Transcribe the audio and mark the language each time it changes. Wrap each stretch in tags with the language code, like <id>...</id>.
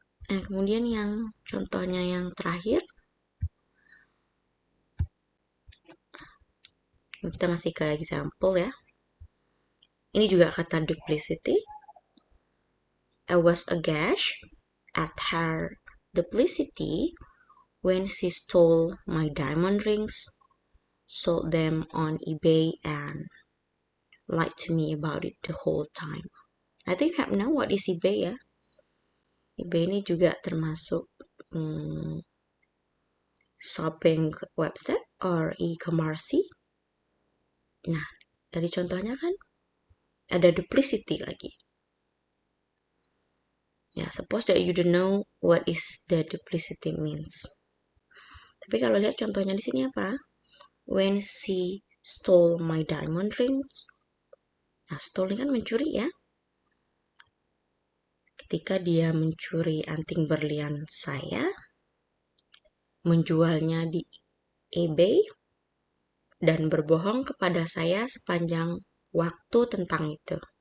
<id>Nah, kemudian yang contohnya yang terakhir, kita masih ke example ya. Ini juga kata duplicity.</id> <en>I was aghast at her duplicity when she stole my diamond rings, sold them on eBay, and lied to me about it the whole time. I think I know what is eBay ya.</en> <id>eBay ini juga termasuk</id> <en>shopping website or e-commerce.</en> <id>Nah, dari contohnya kan ada duplicity lagi.</id> <en>Ya, suppose that you don't know what is the duplicity means.</en> <id>Tapi kalau lihat contohnya di sini apa?</id> <en>When she stole my diamond rings.</en> <id>Nah, stole kan mencuri ya. Ketika dia mencuri anting berlian saya, menjualnya di eBay, dan berbohong kepada saya sepanjang waktu tentang itu.</id>